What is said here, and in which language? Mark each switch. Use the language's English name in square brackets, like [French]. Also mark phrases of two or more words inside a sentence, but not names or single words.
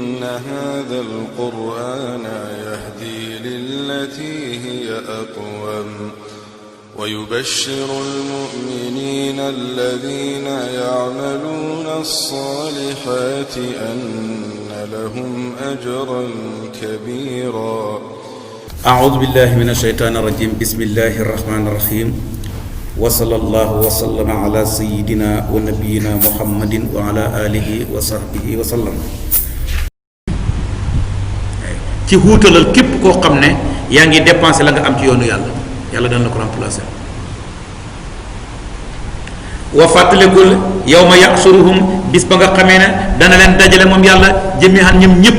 [Arabic] هذا القرآن يهدي للتي هي أقوم ويبشر المؤمنين الذين يعملون الصالحات أن لهم أجرا كبيرا. أعوذ بالله من الشيطان الرجيم. بسم الله الرحمن الرحيم. وصلى الله وسلم على سيدنا ونبينا محمد وعلى آله وصحبه وسلم. [Wolof] ci huutalal képp koo xam ne yaa ngi dépensé la nga am ci yoonu yàlla yàlla dana la ko remplacer. wa fàttalikul [Arabic] يوم يحشرهم [Wolof] bis ba nga xamee ne dana leen dajale moom yàlla jami'an ñoom ñëpp.